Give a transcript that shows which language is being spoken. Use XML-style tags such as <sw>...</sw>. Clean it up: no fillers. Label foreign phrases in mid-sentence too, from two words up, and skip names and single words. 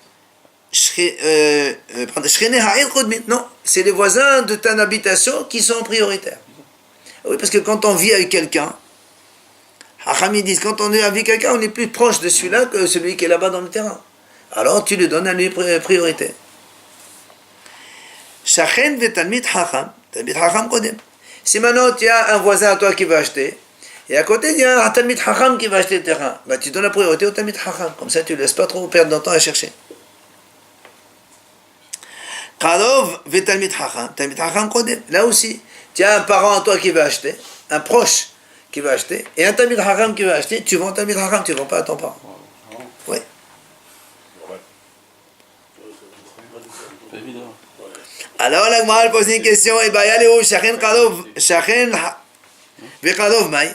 <fr>Non, c'est les voisins de ta habitation qui sont prioritaires. Oui, parce que quand on vit avec quelqu'un, Hacham disent, quand on est avec quelqu'un, on est plus proche de celui-là que celui qui est là-bas dans le terrain. Alors, tu lui donnes à lui priorité.</fr> <he>שכן ותלמיד חכם תלמיד חכם קודם.</he> <fr>Si maintenant tu as un voisin à toi qui va acheter, et à côté il y a un</fr> <he>תלמיד חכם</he> <fr>qui va acheter le terrain, bah, tu donnes la priorité au</fr> <he>תלמיד חכם.</he> <fr>Comme ça, tu ne laisses pas trop perdre de temps à chercher.</fr> <he>קרוב ותלמיד חכם קודם.</he> <fr>Là aussi, tu as un parent à toi qui va acheter, un proche qui va acheter, et un</fr> <he>תלמיד חכם</he> <fr>qui va acheter, tu vends</fr> <he>תלמיד חכם,</he> <fr>tu ne vends pas à ton parent. Oui. C'est évident. Alors la Gemara pose une question, et bien, allez où</fr> <he>שכן קרוב שכן וקרוב מאי.</he>